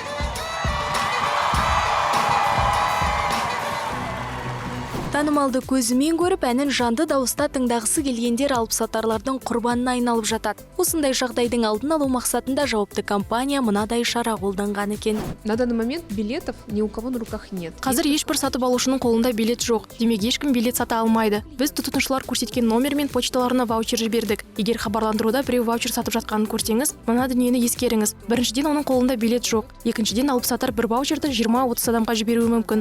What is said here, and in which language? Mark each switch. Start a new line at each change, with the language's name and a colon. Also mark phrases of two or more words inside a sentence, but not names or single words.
Kazakh: Танымалды көзімен көріп, әнін жанды дауыста тыңдағысы келгендер алыпсатарлардың құрбанына айналып жатады. Осындай жағдайдың алдын алу мақсатында жауапты компания мынадай шара қолданған екен.
Russian: На данный момент билетов ни у кого на руках нет.
Kazakh: Қазір ешбір сатып алушының қолында билет жоқ. Демек, ешкім билет сата алмайды. Біз тұтынушылар көрсеткен номер мен почталарына ваучер жібердік. Егер хабарландыруда біреу ваучер сатып жатқанын көрсеңіз, мына дүниені ескеріңіз. Біріншіден, оның қолында билет жоқ. Екіншіден, алыпсатар бір ваучерді 20-30 адамға жіберуі мүмкін.